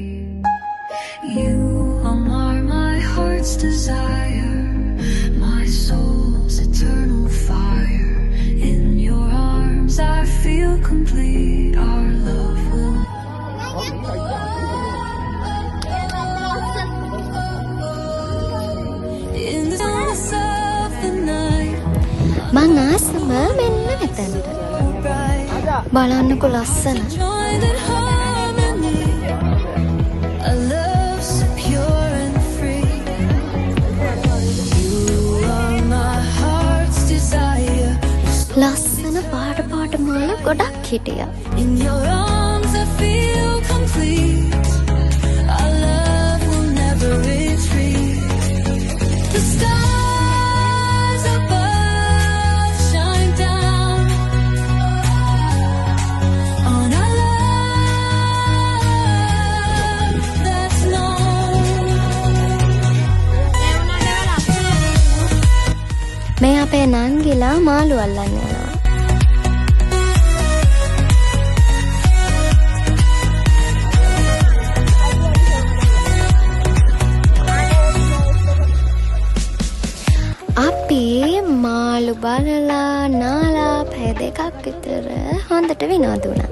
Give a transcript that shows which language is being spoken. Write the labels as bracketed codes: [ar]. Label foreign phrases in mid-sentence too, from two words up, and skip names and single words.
[en] You are my heart's desire, my soul's eternal fire. In your arms I feel complete, our love will in the stillness of the night. [si] මං ආසම මෙන්න මෙතනට. බලන්නකෝ ලස්සන. [en] Joined in harmony, a love so pure and free. You are my heart's desire. [si] ලස්සන පාට මාල ගොඩක් හිටියා. [en] In your arms I feel complete. Our love will never retreat. The stars above shine down on our love that's known. [si] මේ අපේ නංගිලා මාළු අල්ලන්න යනවා. අපි මාළු බලලා නාලා පැය දෙකක් විතර හොඳට විනෝද වුණා.